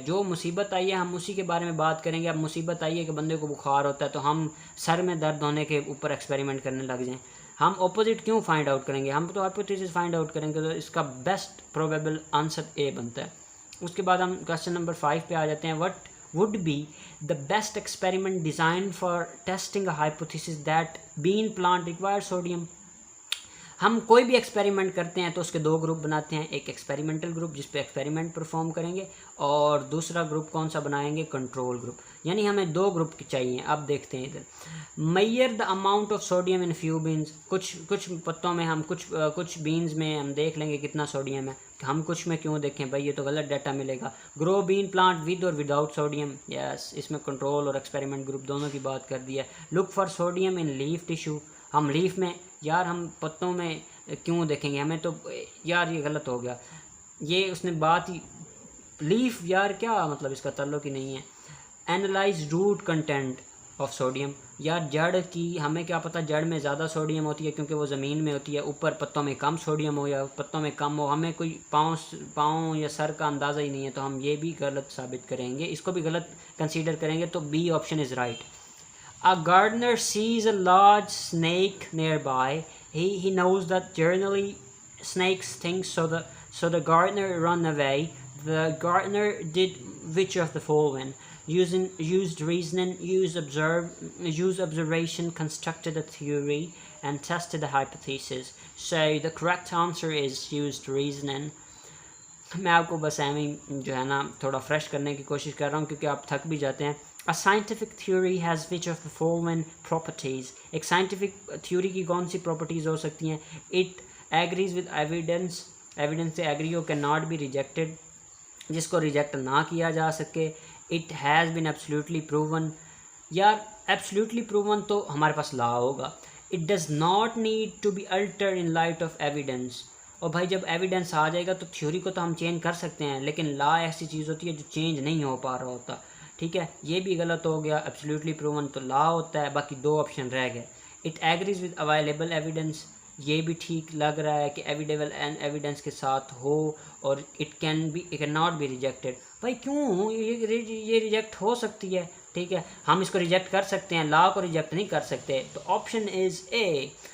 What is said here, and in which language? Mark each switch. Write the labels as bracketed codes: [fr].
[hi] जो मुसीबत आई है हम उसी के बारे में बात करेंगे। अब मुसीबत आई है कि बंदे को बुखार होता है, तो हम सर में दर्द होने के ऊपर एक्सपेरिमेंट करने लग जाएं। हम ऑपोजिट क्यों फाइंड आउट करेंगे, हम तो हाइपोथेसिस फाइंड आउट करेंगे। तो इसका बेस्ट प्रोबेबल आंसर ए बनता है। उसके बाद हम क्वेश्चन नंबर 5 पे आ जाते हैं। [en] What would be the best experiment designed for testing a hypothesis that bean plant requires sodium। [hi] हम कोई भी एक्सपेरिमेंट करते हैं तो उसके दो ग्रुप बनाते हैं। एक एक्सपेरिमेंटल ग्रुप जिस पे एक्सपेरिमेंट परफॉर्म करेंगे, और दूसरा ग्रुप कौन सा बनाएंगे, कंट्रोल ग्रुप। यानी हमें दो ग्रुप चाहिए। अब देखते हैं इधर, [en] Measure the amount of sodium in few beans. [hi] कुछ पत्तों में हम कुछ बीन्स में हम देख लेंगे कितना सोडियम है। हम कुछ में क्यों देखें भाई, ये तो गलत डाटा मिलेगा। [en] grow bean plant with और without sodium, [hi] यस, इसमें कंट्रोल और एक्सपेरिमेंट ग्रुप दोनों की बात कर दी है। [en] look for sodium in leaf tissue, [hi] हम लीफ में, यार हम पत्तों में क्यों देखेंगे, हमें तो यार ये गलत हो गया, ये उसने बात ही लीफ, यार क्या मतलब इसका ताल्लुक ही नहीं है। [en] analyse root content of sodium, [hi] यार जड़ की हमें क्या पता जड़ में ज़्यादा सोडियम होती है क्योंकि वो ज़मीन में होती है, ऊपर पत्तों में कम सोडियम हो या पत्तों में कम हो, हमें कोई पाँव या सर का अंदाज़ा ही नहीं है, तो हम ये भी गलत साबित करेंगे, इसको भी गलत कंसीडर करेंगे। तो B [en] Option is right. A gardener sees a large snake nearby. He knows that generally snakes think so the gardener run away. The gardener did which of the following? Used reasoning, used observation, constructed a theory, and tested a hypothesis. So the correct answer is used reasoning. [hi] मैं आपको बस एवं जो है ना थोड़ा fresh करने की कोशिश कर रहा हूँ क्योंकि आप थक भी जाते हैं। [en] A scientific theory has which of the following properties? [hi] एक scientific theory की कौन सी properties हो सकती हैं? [en] It agrees with evidence, evidence से agree हो, cannot be rejected, [hi] जिसको reject ना किया जा सके। [en] It has been absolutely proven, [hi] यार absolutely proven तो हमारे पास law होगा। [en] It does not need to be altered in light of evidence, [hi] और भाई जब एविडेंस आ जाएगा तो थ्योरी को तो हम चेंज कर सकते हैं, लेकिन लॉ ऐसी चीज़ होती है जो चेंज नहीं हो पा रहा होता, ठीक है, ये भी गलत हो गया। एब्सोल्युटली प्रूवन तो लॉ होता है, बाकी दो ऑप्शन रह गए। [en] it agrees with available evidence, [hi] ये भी ठीक लग रहा है कि एविडेबल एंड एविडेंस के साथ हो, और [en] it can not be rejected, [hi] भाई क्यों ये रिजेक्ट हो सकती है, ठीक है, हम इसको रिजेक्ट कर सकते हैं, लॉ को रिजेक्ट नहीं कर सकते, तो ऑप्शन इज़ ए।